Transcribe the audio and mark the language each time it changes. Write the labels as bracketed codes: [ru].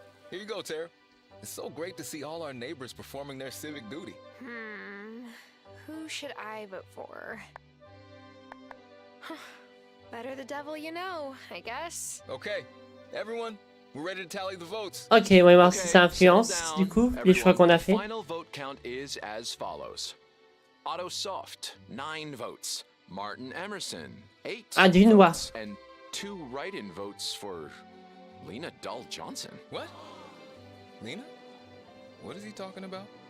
[en] Here you go, Tara. It's so great to see all our neighbors performing their civic duty. Who should I vote for? Better the devil you know, I guess. Okay, everyone, we're ready to tally the votes. [fr] Ok, on va voir si ça influence, du coup, les choix qu'on a fait. [en] Final vote count is as follows. Otto Soft, 9 votes. Martin Emerson, 8 [fr] Ah, d'une voix. [en] votes. And 2 write-in votes for Lena Dull Johnson. What? Lena? What is he talking about?